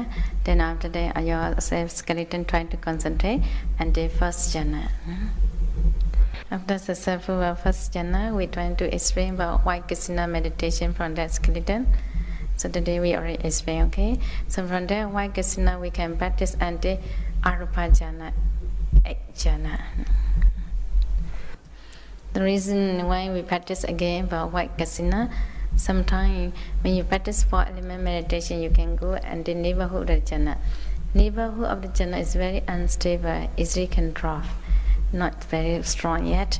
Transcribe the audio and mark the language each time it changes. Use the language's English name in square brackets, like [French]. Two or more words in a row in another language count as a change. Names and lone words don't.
[English] Then after that, yourself skeleton trying to concentrate, and the first jhana. After successful first jhana, we trying to explain about why kasina meditation from that skeleton. So today we already explain, okay? So from there, why kasina we can practice until [Pali] arupa jhana, [English] jhana. The reason why we practice again about white kasina, sometimes when you practice 4-element meditation, you can go and the neighborhood of the jhana. Neighborhood of the jhana is very unstable, easily can drop, not very strong yet.